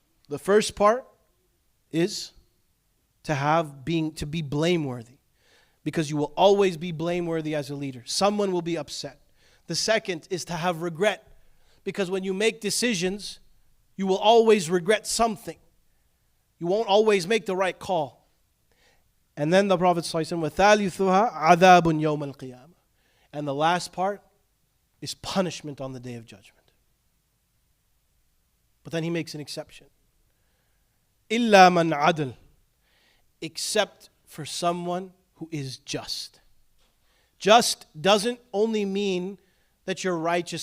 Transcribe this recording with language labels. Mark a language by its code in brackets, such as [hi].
[en] The first part is to be blameworthy, because you will always be blameworthy as a leader. Someone will be upset. The second is to have regret, because when you make decisions, you will always regret something. You won't always make the right call. And then the Prophet [ar] ﷺ, وَثَالِثُهَا عَذَابٌ يَوْمَ الْقِيَامَةِ. [en] And the last part is punishment on the Day of Judgment. But then he makes an exception. [ar] إِلَّا مَنْ عَدَلْ. [en] Except for someone who is just. Just doesn't only mean that you're righteous.